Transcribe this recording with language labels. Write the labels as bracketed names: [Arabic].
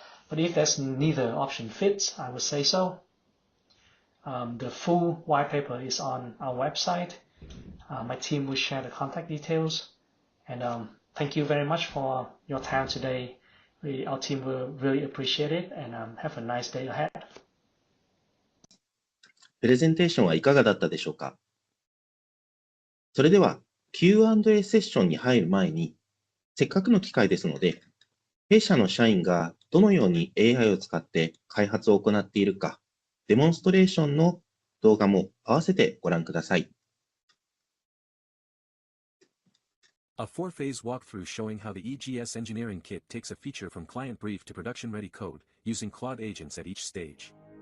[English] But if there's neither option fits, I would say so. The full white paper is on our website. My team will share the contact details. And thank you very much for your time today. Our team will really appreciate it, and have a nice day ahead. [Japanese] プレゼンテーションはいかがだったでしょうか。それでは Q&A セッションに入る前に、せっかくの機会ですので、弊社の社員がどのように AI を使って開発を行っているか、デモンストレーションの動画も合わせてご覧ください。 [English] A 4-phase walkthrough showing how the EGS engineering kit takes a feature from client brief to production-ready code, using Claude agents at each stage.